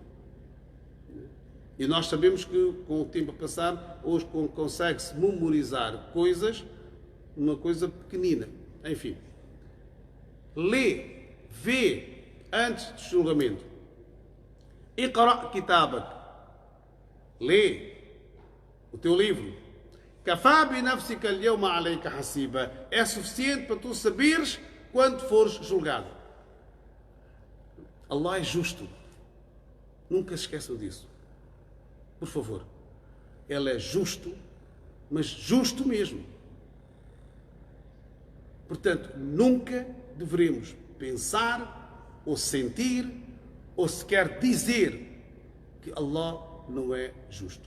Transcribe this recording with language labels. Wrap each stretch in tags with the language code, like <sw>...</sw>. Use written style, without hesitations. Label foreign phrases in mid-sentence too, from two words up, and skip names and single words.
<pt>E nós sabemos que com o tempo a passar, hoje consegue-se memorizar coisas, uma coisa pequenina. Enfim. Lê, vê, antes do julgamento.</pt> <ar>اقرأ كتابك.</ar> <pt>Lê o teu livro.</pt> <ar>كفى بنفسك اليوم عليك حسيبا.</ar> <pt>É suficiente para tu saberes quando fores julgado. Allah é justo. Nunca se esqueçam disso. Por favor. Ele é justo, mas justo mesmo. Portanto, nunca devemos pensar, ou sentir, ou sequer dizer que Allah não é justo.</pt>